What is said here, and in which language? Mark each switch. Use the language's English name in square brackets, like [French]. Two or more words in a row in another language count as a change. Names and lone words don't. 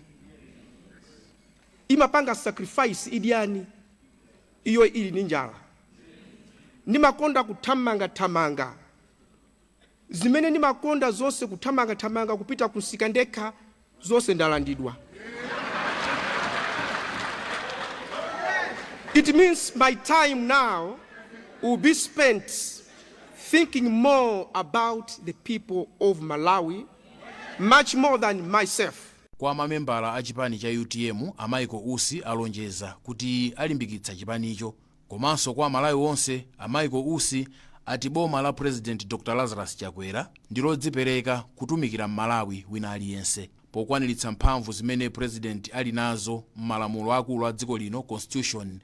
[Nyanja] Imapanga sacrifice idyani iyo ili ni njala. Nimakonda kuthamanga zimene nimakonda zonse kuthamanga kupita kusika ndekha zonse ndalandidwa. [English] It means my time now will be spent thinking more about the people of Malawi, much more than myself. [Nyanja] Kwa mamembala a chipani cha UTM, a Michael Usi alonjeza kuti alimbikitsa chipanicho, komanso kwa Malawi onse, a Michael Usi ati boma la President Dr. Lazarus Chakwera ndilodzipereka kutumikira Malawi wina aliyense pokwaniritsa mphamvu zimene president ali nazo m'malamulo akulu a dziko lino constitution.